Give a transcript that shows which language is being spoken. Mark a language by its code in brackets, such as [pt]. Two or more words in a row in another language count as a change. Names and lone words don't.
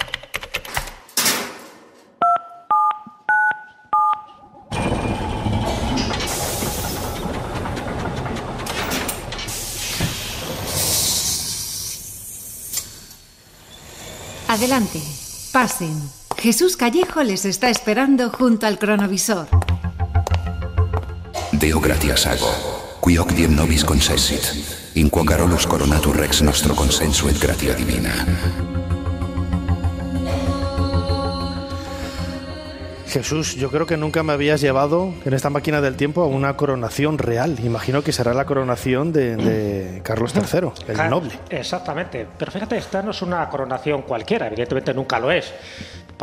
[es] Adelante, pasen. Jesús Callejo les está esperando junto al cronovisor. [la] Deo gratias ago, qui hoc diem nobis concessit, in quo Carolus coronatur rex nostro consenso et gratia divina. [es] Jesús, yo creo que nunca me habías llevado en esta máquina del tiempo a una coronación real. Imagino que será la coronación de Carlos III, el Noble. Exactamente. Pero fíjate, esta no es una coronación cualquiera, evidentemente nunca lo es.